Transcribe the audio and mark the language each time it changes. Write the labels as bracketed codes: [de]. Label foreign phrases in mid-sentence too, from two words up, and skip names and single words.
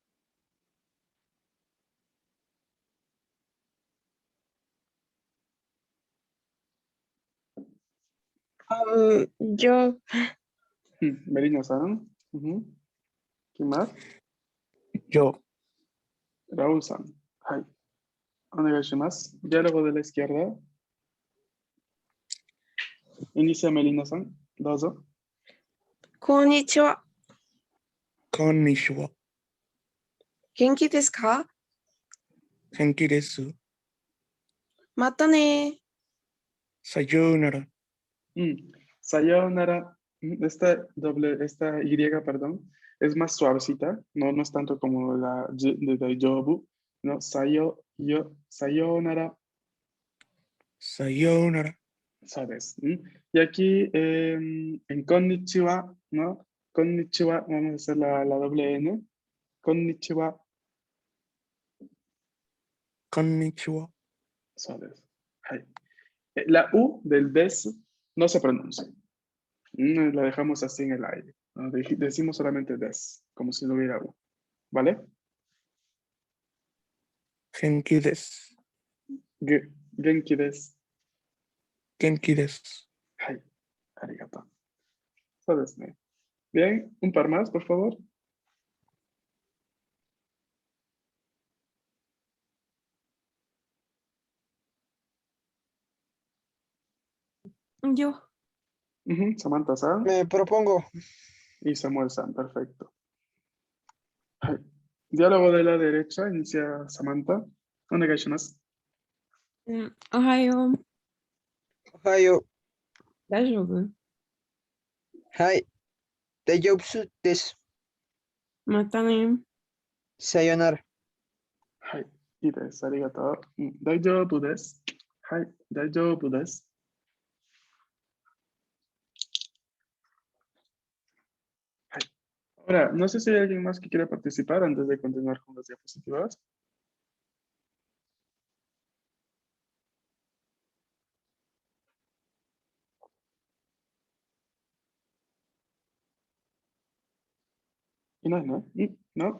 [es] Yo. Merino-san. ¿Quién más? Yo. [ja] Raúl-san. はい。お願いします. [es] Diálogo de la izquierda. Inicia Melina-san. Dozo. [ja] こんにちは。こんにちは。元気ですか？元気です。またね。さようなら。 Sayonara. [es] Esta Y, perdón, es más suavecita. No, no es tanto como la Y de Daijoubu. No, sayonara. [ja] さようなら。 [es] ¿Sabes? Y aquí en konnichiwa, ¿no? Konnichiwa, vamos a hacer la doble N. [ja] Konnichiwa, こんにちは。 [es] ¿sabes? Hai. La U del des no se pronuncia. La dejamos así en el aire, ¿no? Decimos solamente des, como si no hubiera U. ¿Vale? [ja] 元気です。元気です. 元気です。はい。ありがとう. [es] ¿Sabes? Bien, un par más, por favor. Yo. Samantha-san Me propongo. y Samuel-san, perfecto. Hai. Diálogo de la derecha, inicia Samantha. [ja] Onegaishimasu. おはよう。おはよう。大丈夫？はい。大丈夫です。またね。さよなら。はい。いいです。ありがとう。大丈夫です。はい。大丈夫です。 [es] Ahora, no sé si hay alguien más que quiera participar antes de continuar con las diapositivas. ¿Y no? ¿No? ¿No?